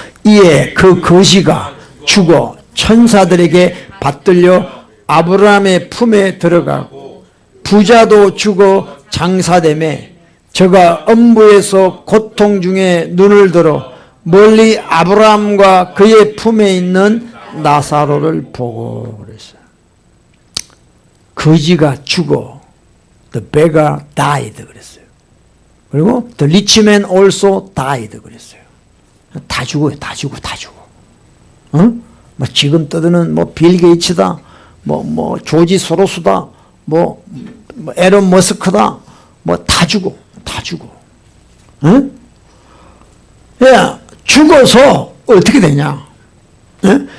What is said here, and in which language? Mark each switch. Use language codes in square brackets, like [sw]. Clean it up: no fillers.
[ko] 이에 그 거지가 죽어 천사들에게 받들려 아브라함의 품에 들어가고 부자도 죽어 장사되매 저가 음부에서 고통 중에 눈을 들어 멀리 아브라함과 그의 품에 있는 나사로를 보고 그랬어요. 거지가 죽어 [en] the beggar died [ko] 그랬어요. [en] 그리고 the rich man also died [ko] 그랬어요. 다 죽어요. 다 죽어. 어? 뭐 지금 떠드는 뭐 빌 게이츠다, 뭐 조지 소로스다, 뭐 에런 머스크다, 뭐 다 죽어. 응? 야, 죽어서 어떻게 되냐? 응?